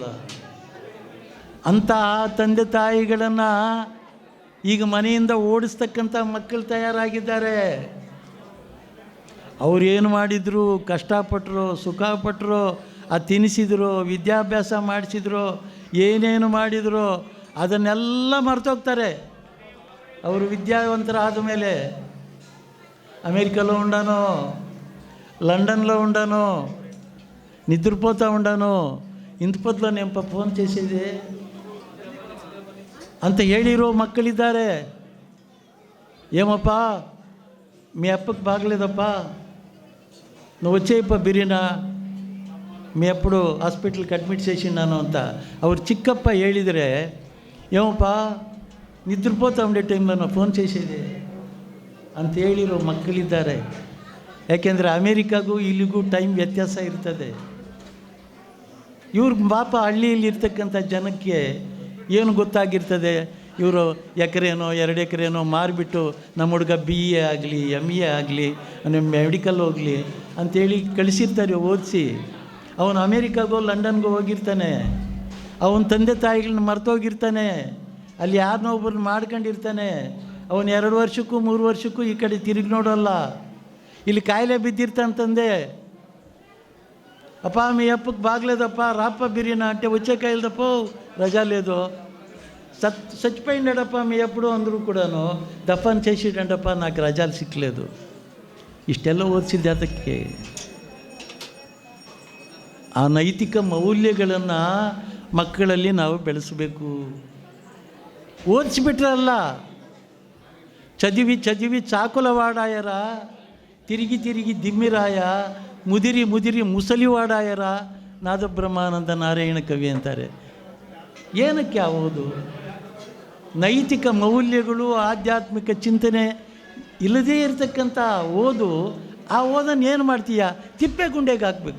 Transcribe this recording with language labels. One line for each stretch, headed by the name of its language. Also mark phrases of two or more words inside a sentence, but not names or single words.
Kannada: ಅಂತಹ ತಂದೆ ತಾಯಿಗಳನ್ನು ಈಗ ಮನೆಯಿಂದ ಓಡಿಸ್ತಕ್ಕಂಥ ಮಕ್ಕಳು ತಯಾರಾಗಿದ್ದಾರೆ. ಅವರೇನು ಮಾಡಿದ್ರು, ಕಷ್ಟಪಟ್ಟರು, ಸುಖಪಟ್ಟರು, ಅದು ತಿನ್ನಿಸಿದ್ರು, ವಿದ್ಯಾಭ್ಯಾಸ ಮಾಡಿಸಿದ್ರು, ಏನೇನು ಮಾಡಿದ್ರು ಅದನ್ನೆಲ್ಲ ಮರ್ತೋಗ್ತಾರೆ. ಅವರು ವಿದ್ಯಾವಂತರಾದ ಮೇಲೆ
Telugu: అమెరికాలో ఉండాను, లండన్లో ఉండాను, నిద్రపోతూ ఉండాను, ఇంత పొద్దులో నేను ఫోన్ చేసేది
Kannada: ಅಂತ ಹೇಳಿರೋ ಮಕ್ಕಳಿದ್ದಾರೆ.
Telugu: ఏమప్ప మీ అప్పకి బాగలేదప్ప, నువ్వు వచ్చేయప్ప బిర్యానా, మీ అప్పుడు ಹಾಸ್ಪಿಟ್ಲಿಗೆ ಅಡ್ಮಿಟ್ చేసినాను
Kannada: ಅಂತ ಅವ್ರು ಚಿಕ್ಕಪ್ಪ ಹೇಳಿದರೆ,
Telugu: ఏమప్ప నిద్రపోతూ ఉండే టైంలో ನಾನು ಫೋನ್ చేసేది
Kannada: ಅಂತ ಹೇಳಿರೋ ಮಕ್ಕಳಿದ್ದಾರೆ. ಯಾಕೆಂದರೆ ಅಮೇರಿಕಾಗೂ ಇಲ್ಲಿಗೂ ಟೈಮ್ ವ್ಯತ್ಯಾಸ ಇರ್ತದೆ. ಇವ್ರ ಪಾಪ ಹಳ್ಳಿಯಲ್ಲಿ ಇರ್ತಕ್ಕಂಥ ಜನಕ್ಕೆ ಏನು ಗೊತ್ತಾಗಿರ್ತದೆ? ಇವರು ಎಕರೆನೋ 2 ಎಕರೆನೋ ಮಾರಿಬಿಟ್ಟು ನಮ್ಮ ಹುಡುಗ BA ಆಗಲಿ MA ಆಗಲಿ ಮೆಡಿಕಲ್ ಹೋಗಲಿ ಅಂಥೇಳಿ ಕಳಿಸಿರ್ತಾರೆ ಓದಿಸಿ. ಅವನು ಅಮೇರಿಕಾಗೋ ಲಂಡನ್ಗೋ ಹೋಗಿರ್ತಾನೆ. ಅವನ ತಂದೆ ತಾಯಿಗಳನ್ನ ಮರ್ತೋಗಿರ್ತಾನೆ. ಅಲ್ಲಿ ಯಾರನ್ನೋ ಒಬ್ಬರನ್ನ ಮಾಡ್ಕೊಂಡಿರ್ತಾನೆ. ಅವನು 2 ವರ್ಷಕ್ಕೂ 3 ವರ್ಷಕ್ಕೂ ಈ ಕಡೆ ತಿರುಗಿ ನೋಡೋಲ್ಲ. ಇಲ್ಲಿ ಕಾಯಿಲೆ ಬಿದ್ದಿರ್ತಂತಂದೆ,
Telugu: అప్ప మీ అప్పకు బాగలేదప్ప రాప్ప బిర్యానీ అంటే వచ్చే కాయలదప్ప రజా లేదు, చచ్చిపోయిండడప్ప మీ ఎప్పుడు అందరూ కూడాను దఫన్ చేసేటంటప్ప నాకు రజాలు సిక్కలేదు.
Kannada: ಇಷ್ಟೆಲ್ಲ ಓದಿಸಿದ್ದೆ ಅದಕ್ಕೆ. ಆ ನೈತಿಕ ಮೌಲ್ಯಗಳನ್ನು ಮಕ್ಕಳಲ್ಲಿ ನಾವು ಬೆಳೆಸಬೇಕು. ಓದಿಸಿಬಿಟ್ರಲ್ಲ,
Telugu: చదివి చదివి చాకులవాడాయరా, తిరిగి తిరిగి దిమ్మిరాయ, ముదిరి ముదిరి ಮುಸಲಿವಾಡಾಯರ ನಾದಬ್ರಹ್ಮಾನಂದ ನಾರಾಯಣ ಕವಿ ಅಂತಾರೆ.
Kannada: ಏನಕ್ಕೆ ಆಗೋದು? ನೈತಿಕ ಮೌಲ್ಯಗಳು, ಆಧ್ಯಾತ್ಮಿಕ ಚಿಂತನೆ ಇಲ್ಲದೇ ಇರತಕ್ಕಂಥ ಓದು, ಆ ಓದನ್ನು ಏನು ಮಾಡ್ತೀಯ? ತಿಪ್ಪೆ ಗುಂಡೆಗೆ ಹಾಕಬೇಕು.